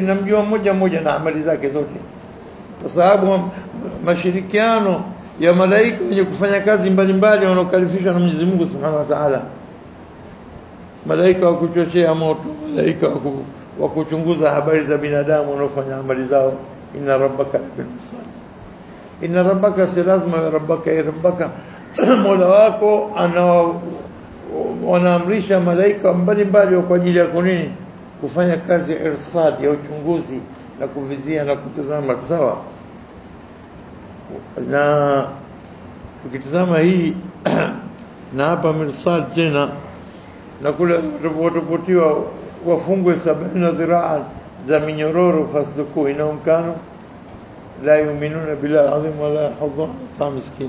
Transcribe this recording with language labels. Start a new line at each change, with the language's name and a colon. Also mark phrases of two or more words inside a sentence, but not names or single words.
Swahili: Namjua mmoja mmoja na amali zake zote, kwa sababu mashirikiano ya malaika wenye kufanya kazi mbalimbali wanaokalifishwa na Mwenyezi Mungu
Arabic: سبحانه وتعالى.
Swahili: Malaika wa kuchochea moto, malaika wa kuchunguza habari za binadamu wanaofanya amali zao.
Arabic: إن ربك بالمرصاد. إن ربك,
Swahili: si lazima rabbaka ya rabbaka Mola wako wanaamrisha malaika mbalimbali kwa ajili ya kunini? Kufanya kazi ya irsad, ya uchunguzi na kuvizia na kutazama, sawa. Na tukitazama hii na hapa mirsad tena, na kule watapotiwa wafungwe 70 dhiraa za minyororo,
Arabic: فاسلكوه إنهم كانوا لا يؤمنون بالله العظيم ولا يحضون طعام مسكين.